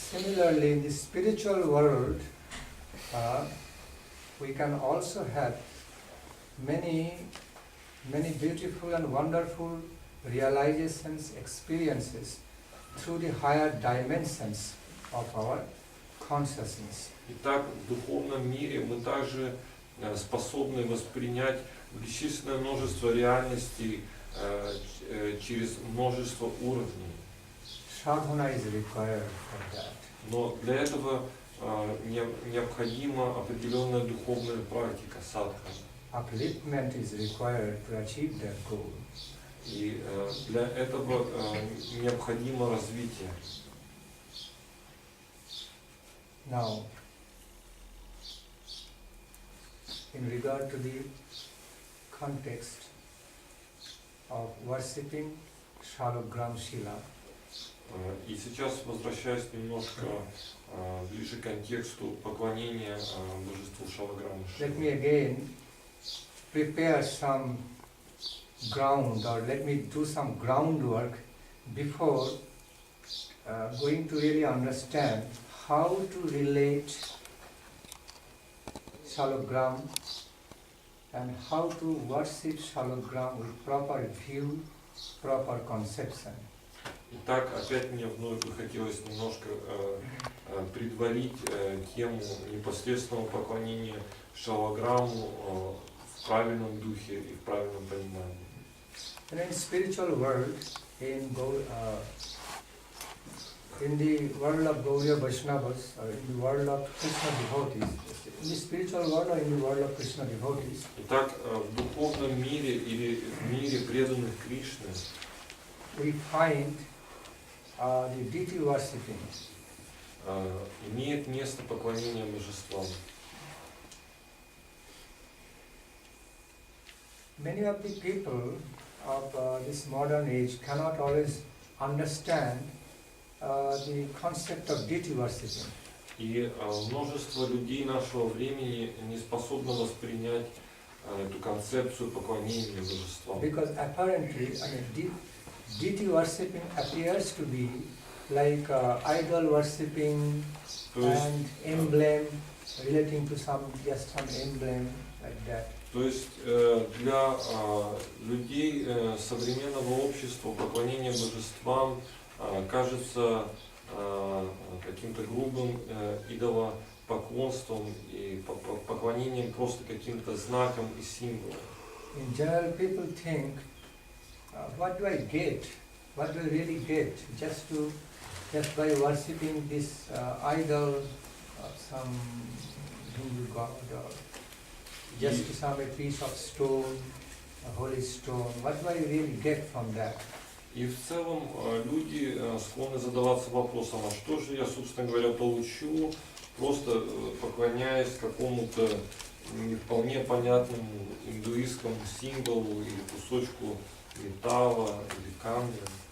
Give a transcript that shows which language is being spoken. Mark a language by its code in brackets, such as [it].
[en] Similarly, in the spiritual world, we can also have many beautiful and wonderful realizations, experiences through the higher dimensions of our consciousness. [ru] Итак, в духовном мире мы также способны воспринять бесчисленное множество реальностей через множество уровней. [en] Sadhana is required for that. [ru] Но для этого необходима определенная духовная практика садхана. [en] Upliftment is required to achieve that goal. [ru] И для этого необходимо развитие. [en] Now, in regard to the context of worshipping Shalogram Shila, [ru] И сейчас, возвращаясь немножко ближе к контексту поклонения божеству Шалаграма Шила. [en] let me again prepare some ground, or let me do some groundwork before going to really understand how to relate Shalogram and how to worship Shalogram with proper view, proper conception. [ru] Итак, опять мне вновь бы хотелось немножко предварить тему непосредственного поклонения Шалаграму в правильном духе и в правильном понимании. [en] And in spiritual world, in the world of Gaudiya Vaishnavas, or in the world of Krishna devotees, in the spiritual world or in the world of Krishna devotees, [ru] Итак, в духовном мире или в мире преданных Кришны [en] we find the deity worshipping. [ru] Имеет место поклонение божествам. [en] Many of the people of this modern age cannot always understand the concept of deity worshipping. [ru] И множество людей нашего времени не способно воспринять эту концепцию поклонения божествам. [en] Because apparently, deity worshipping appears to be like idol worshipping and emblem, relating to some emblem like that. [ru] То есть для людей современного общества поклонение божествам кажется каким-то грубым идолопоклонством и поклонением просто каким-то знаком и символом. [en] In general, people think, what do I get? What do I really get? Just by worshipping this idol of some Hindu god, or just some a piece of stone, a holy stone. What do I really get from that? [ru] И в целом люди склонны задаваться вопросом, а что же я, собственно говоря, получу, просто поклоняясь какому-то не вполне понятному индуистскому символу или кусочку металла или камня.